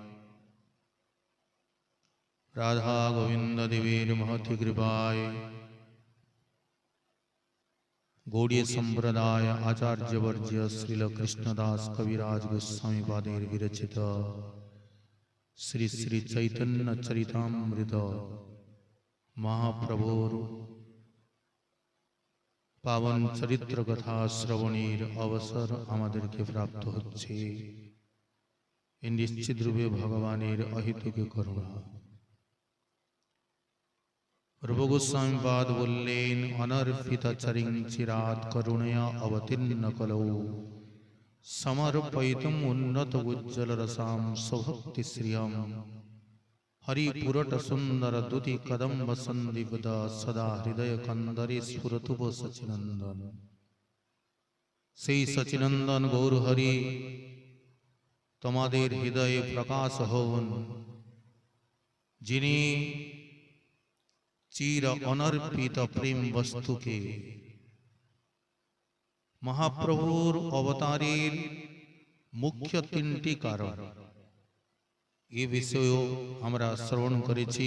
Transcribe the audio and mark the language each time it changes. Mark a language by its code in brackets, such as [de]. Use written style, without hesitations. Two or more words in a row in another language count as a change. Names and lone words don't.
[bn] রাধা গোবিন্দ দেবীর মহতী কৃপায় গৌড়ীয় সম্প্রদায় আচার্য বর্য শ্রীল কৃষ্ণদাস কবিরাজ গোস্বামী পাদের বিরচিত শ্রী শ্রী চৈতন্য চরিতামৃত মহাপ্রভুর পাবন চরিত্র কথা শ্রবণের অবসর আমাদেরকে প্রাপ্ত হচ্ছে। নিশ্চিত রূপে ভগবানের অহৈতুকী করুণা। প্রভু গোস্বামী পাদ বলেন [sa] अनर्पित चरिं चिरात् करुणया अवतीर्ण कलौ समर्पयितुम् उन्नत उज्ज्वल रसां स्वभक्ति श्रियं हरिपुरट सुंदर दुति कदम्ब संदीप्त सदा हृदय कंदरे स्फुरतु सचिनंदन। [bn] সেই শচীনন্দন গৌর হরি তোমাদের হৃদয় প্রকাশ হোন, যিনি চির অনর্পিত প্রেম বস্তু কে মহাপ্রভুর অবতারের মুখ্য তিনটি কারণ যে বিষয় আমরা শ্রবণ করেছি।